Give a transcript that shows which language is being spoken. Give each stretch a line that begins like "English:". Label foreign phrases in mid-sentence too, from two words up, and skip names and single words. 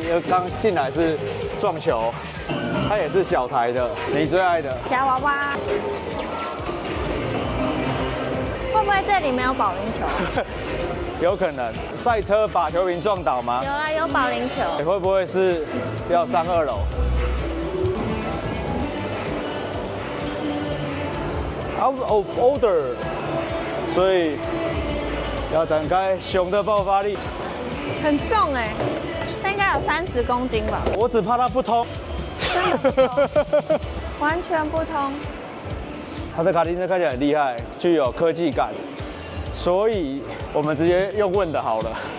Chinese: 因為剛進來是撞球，它也是小台的，你最愛的夾娃娃。會不會這裡沒有保齡球？有可能，賽車把球瓶撞倒嗎？有啦，有保齡球。你會不會是要上2樓 ？
English: Out of order，
Chinese: 所以。要展開熊的爆發力，很重哎，它應該有30公斤吧？我只怕它不通，真的不通，完全不通。它的卡丁车看起来很厲害，具有科技感，所以我們直接用問的好了。